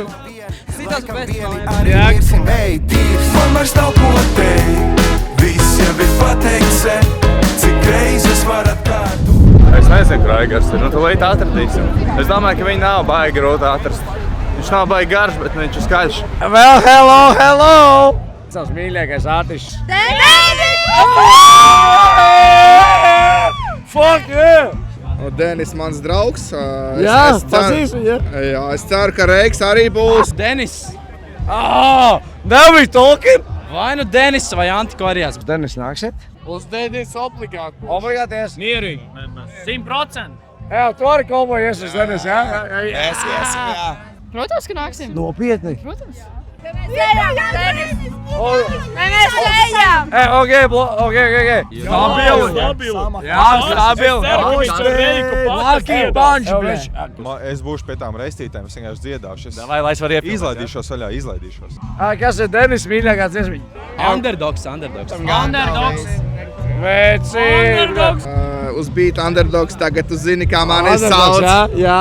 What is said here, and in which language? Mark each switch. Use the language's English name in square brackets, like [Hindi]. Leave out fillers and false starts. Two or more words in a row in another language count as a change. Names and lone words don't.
[Latvian] Citos festivāliem. Man vairs nav ko teikt, viss jau ir pateikts, cik reizes var atkārtot. Es nezinu, kur Aigars ir, tu līdz atradīsim. Es domāju, ka viņi nav baigi grūti atrast. Viņš nav baigi garš, bet viņš ir skaļš. [English] Well, hello! [Latvian] Savs mīļākais artists. [English] Fuck yeah! [Latvian] Denis mans draugs. Jā, pazīšu, jā. Jā, es ceru, ka Reiks arī būs. Denis! [English] Now we talking! [Latvian] Vai nu Denis vai Antikvarijas? Denis nāksiet? Uz Denis obligāti. Obligāties. Mierīgi. 100%. Jā, tu arī kolmojies uz Denis, jā? Jā. Protams, ka nāksim. Nopietni. Protams. Mēs ejam! Ok. [English] Lucky punch, bitch. [Latvian] Es būšu pie tām reistītēm, es vienkārši dziedāšu. Vai, lai es varu iepildīt. Izlaidīšos vaļā, izlaidīšos. Kas ir Denis mīļākā dziesmiņa? Underdogs. Vecīt! Uz beat Underdogs, tagad tu zini, kā mani sauc. Jā.